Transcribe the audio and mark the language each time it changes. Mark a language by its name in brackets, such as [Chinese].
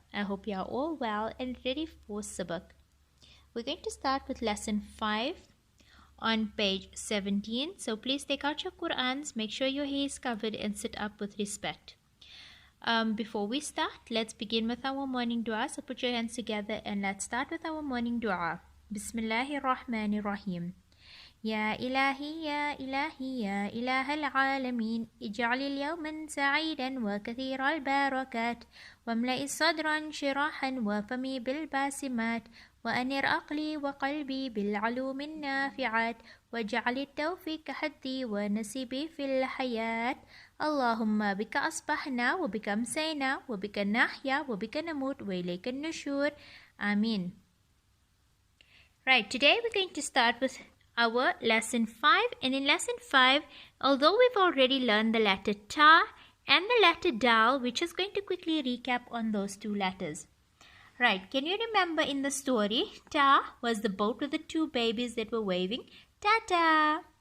[English] I hope you are all well and ready for sabak. We're going to start with lesson 5 on page 17. So please take out your Qurans, make sure your hair is covered and sit up with respect. Before we start, let's begin with our morning dua. So put your hands together and let's start with our morning dua. [Arabic] Bismillahir Rahmanir Rahim. يا إلهي يا إلهي يا إله العالمين اجعل اليوم سعيدا وكثير البركات واملئ صدرا شراحا وفمي بالباسمات وأنر عقلي وقلبي بالعلوم النافعات واجعل التوفيق حدي ونسيبي في الحياة اللهم بك أصبحنا وبك أمسينا وبك نحيا وبك نموت وإليك النشور آمين. [English] Right, today we're going to start with our lesson 5, and in lesson 5, although we've already learned the letter ta and the letter dal, we're just going to quickly recap on those two letters. Right, can you remember in the story, ta was the boat with the two babies that were waving ta-ta.